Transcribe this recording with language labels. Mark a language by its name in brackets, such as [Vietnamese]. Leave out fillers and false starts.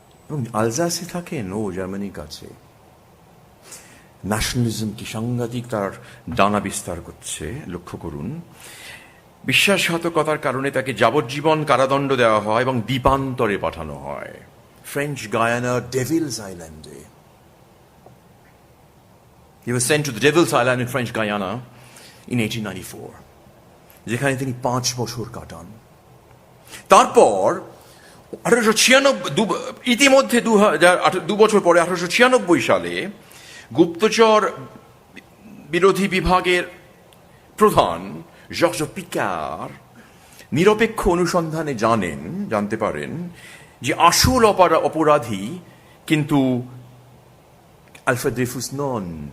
[Bangla] এবং আলজাসে থাকেন ও জার্মানির কাছে। ন্যাশনালিজম কি সাংঘাতিক তার ডানা বিস্তার করছে, লক্ষ্য করুন। বিশ্বাসঘাতকতার কারণে তাকে যাবজ্জীবন কারাদণ্ড দেওয়া হয় এবং দ্বীপান্তরে পাঠানো হয়। [English] French Guiana, Devil's Island. He was sent to the Devil's Island in French Guiana in 1894, [Bangla] যেখানে তিনি 5 বছর কাটান। তারপর 1896 ইতিমধ্যে 2 বছর পরে 1896 সালে গুপ্তচর বিরোধী বিভাগের প্রধান জর্জ পিকার নিরপেক্ষ অনুসন্ধানে জানতে পারেন যে আসল অপরাধী কিন্তু আলফ্রেড ড্রেফুস নন।